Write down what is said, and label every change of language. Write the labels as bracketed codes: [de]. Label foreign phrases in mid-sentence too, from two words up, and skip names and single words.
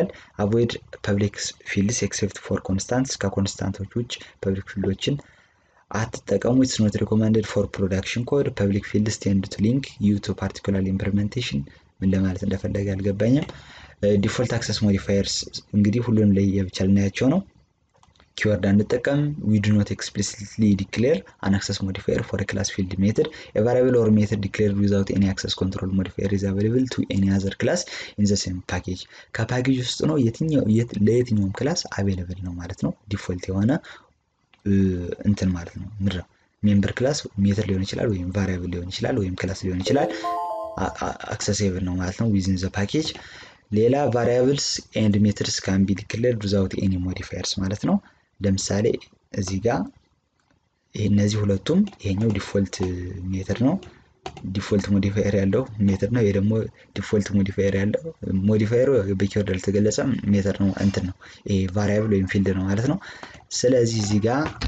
[en] Avoid public fields except for constants [am] ከኮንስታንቶች ውጭ ፐብሊክ ፊልዶችን አትጠቀሙ። [en] It's not recommended for production code public fields tend to link you to particular implementation [am] ምን ለማለት እንደፈለገ አልገባኝም። [en] default access modifiers [am] እንግዲህ ሁሉንም ላይ የብቻ ልናያቸው ነው። ኪወርድ አንጠቀም። [en] we do not explicitly declare an access modifier for a class field method. A variable or method declared without any access control modifier is available to any other class in the same package. [am] ከፓኬጅ ውስጥ ነው ለየትኛውም ክላስ አቬለብል ነው ማለት ነው። ዲፎልት የሆነ እንትን ማለት ነው። ምድር [en] member class method [am] ሊሆን ይችላል ወይም ቫሪያብል ሊሆን ይችላል ወይም ክላስ ሊሆን ይችላል አክሰሲብል ነው ማለት ነው [en] within the package። [am] ሌላ [en] variables and methods can be declared without any modifiers [am] ማለት ነው። ለምሳሌ እዚህ ጋር እነዚህ ሁለቱም ይሄኛው [en] default method [am] ነው። [en] default modifier [am] ያለው ሜተድ ነው። ይሄ ደግሞ [en] default modifier [am] ያለው ሞዲፋየሩ በኪወርድ አልተገለጸ ሜተድ ነው እንትን ነው። ይሄ ቫሪያብል ወይም ፊልድ ነው ማለት ነው። ስለዚህ እዚህ ጋር